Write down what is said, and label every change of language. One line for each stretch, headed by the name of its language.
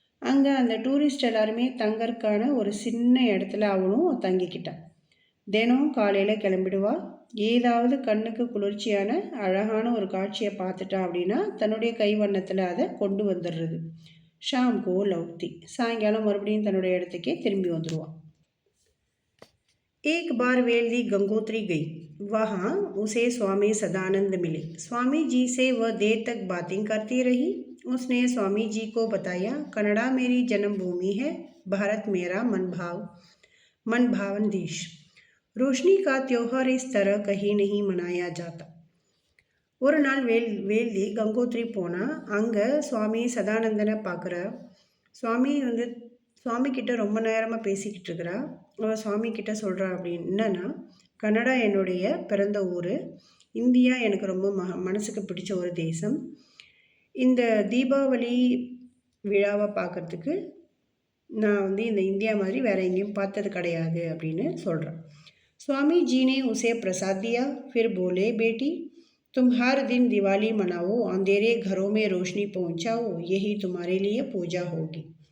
Tamil: அங்கே அந்த டூரிஸ்ட் எல்லாருமே தங்கறதுக்கான ஒரு சின்ன இடத்துல அவளும் தங்கிக்கிட்டான். தினம் காலையில் கிளம்பிடுவா. ஏதாவது கண்ணுக்கு குளிர்ச்சியான அழகான ஒரு காட்சியை பார்த்துட்டா அப்படின்னா தன்னுடைய கைவண்ணத்தில் அதை கொண்டு வந்துடுறது.
Hindi: ஷாம் கோ லௌட்டி.
Tamil: சாயங்காலம் மறுபடியும் தன்னுடைய இடத்துக்கே திரும்பி வந்துடுவான்.
Hindi: एक बार वेल्दी गंगोत्री गई। वहाँ उसे स्वामी सदानंद मिले। स्वामी जी से वह देर तक बातें करती रही। उसने स्वामी जी को बताया, कनाडा मेरी जन्मभूमि है, भारत मेरा मनभावन देश। रोशनी का त्योहार इस तरह कहीं नहीं मनाया जाता.
Tamil: ஒரு நாள் வேல்தி கங்கோத்ரி போனால் அங்கே சுவாமி சதானந்தனை பார்க்குற. சுவாமி கிட்ட ரொம்ப நேரமாக பேசிக்கிட்டு இருக்கிறா. அவள் சுவாமி கிட்ட சொல்கிறா அப்படின்னு என்னன்னா, கனடா என்னுடைய பிறந்த ஊர், இந்தியா எனக்கு ரொம்ப மனசுக்கு பிடிச்ச ஒரு தேசம். இந்த தீபாவளி விழாவை பார்க்குறதுக்கு நான் இந்த இந்தியா மாதிரி வேறு எங்கேயும் பார்த்தது கிடையாது அப்படின்னு சொல்கிறேன்.
Hindi: स्वामी जी ने उसे प्रसाद दिया, फिर बोले, बेटी तुम हर दिन दिवाली मनाओ, अंधेरे घरों में रोशनी पहुंचाओ, यही तुम्हारे लिए पूजा होगी.